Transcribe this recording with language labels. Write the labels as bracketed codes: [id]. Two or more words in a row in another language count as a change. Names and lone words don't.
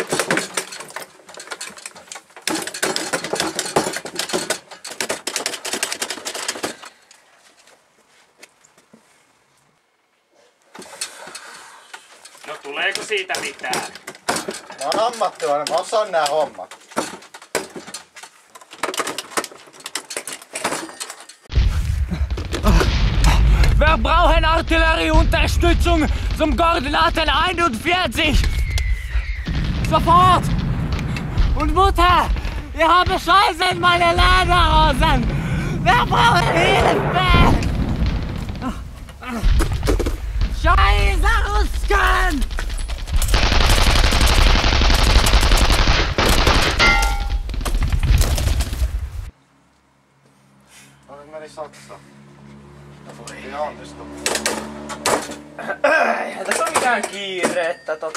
[fi] No tuleeko siitä mitään? Mä oon ammattilainen, mä osaan nää hommat. [de] Wir brauchen Artillerieunterstützung zum Koordinaten 41. Sofort! Und Mutter, ich habe Scheiße in meine Lederhosen. Wir brauchen Hilfe! Scheiße, Rusken! [fi] Meni Saksa. Ei onnistu. Eihän tässä ole mitään kiirettä